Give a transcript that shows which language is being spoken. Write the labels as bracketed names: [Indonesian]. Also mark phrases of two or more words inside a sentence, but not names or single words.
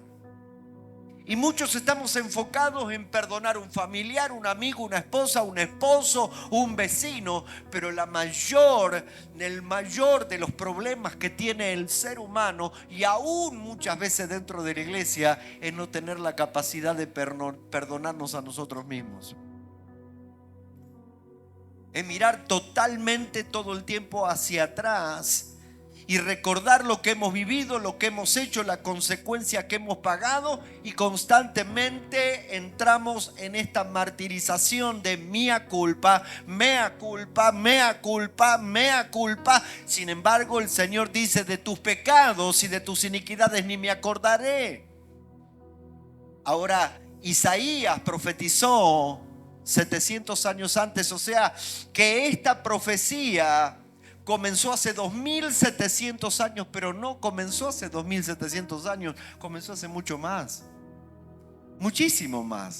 [Spanish] Y muchos estamos enfocados en perdonar a un familiar, un amigo, una esposa, un esposo, un vecino, pero el mayor de los problemas que tiene el ser humano, y aún muchas veces dentro de la iglesia, es no tener la capacidad de perdonarnos a nosotros mismos. Es mirar totalmente todo el tiempo hacia atrás y recordar lo que hemos vivido, lo que hemos hecho, la consecuencia que hemos pagado, y constantemente entramos en esta martirización de [Latin] mea culpa, mea culpa, mea culpa, mea culpa. [Spanish] Sin embargo, el Señor dice: de tus pecados y de tus iniquidades ni me acordaré. Ahora, Isaías profetizó 700 años antes, o sea que esta profecía comenzó hace 2700 años, pero no comenzó hace 2700 años, comenzó hace mucho más, muchísimo más.